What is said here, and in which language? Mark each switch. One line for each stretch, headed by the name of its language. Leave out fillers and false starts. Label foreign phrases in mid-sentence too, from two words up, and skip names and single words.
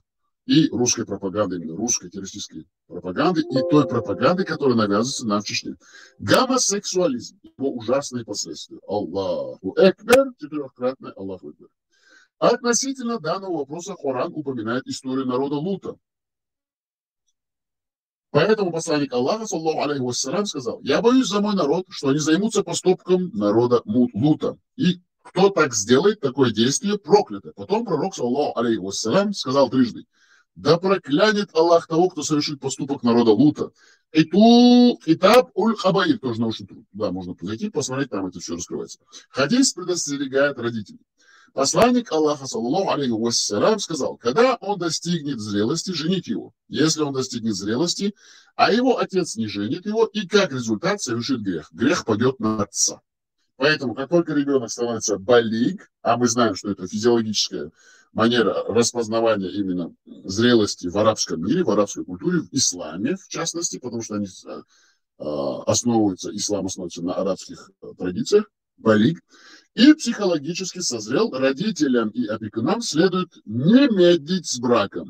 Russian: И русской пропаганды, именно русской террористической пропаганды, и той пропаганды, которая навязывается нам в Чечне. Гомосексуализм, его ужасные последствия.
Arabic: الله أكبر,
Russian: четырехкратное
Arabic: الله أكبر.
Russian: Относительно данного вопроса Коран упоминает историю народа Лута. Поэтому посланник Аллаха,
Arabic: صلى الله عليه وسلم,
Russian: сказал: я боюсь за мой народ, что они займутся поступком народа Лута. И кто так сделает, такое действие проклято. Потом пророк,
Arabic: صلى الله عليه وسلم,
Russian: сказал трижды: да проклянет Аллах того, кто совершит поступок народа Лута. Хитаб уль-хабаир, тоже научный труд. Да, можно зайти, посмотреть, там это все раскрывается. Хадис предостерегает родителей. Посланник Аллаха,
Arabic: صلى الله عليه وسلم,
Russian: сказал: когда он достигнет зрелости, жените его. Если он достигнет зрелости, а его отец не женит его, и как результат совершит грех. Грех падет на отца. Поэтому, как только ребенок становится балиг, а мы знаем, что это физиологическая манера распознавания именно зрелости в арабском мире, в арабской культуре, в исламе, в частности, потому что они ислам основывается на арабских традициях, балиг, и психологически созрел, родителям и опекунам следует не медлить с браком.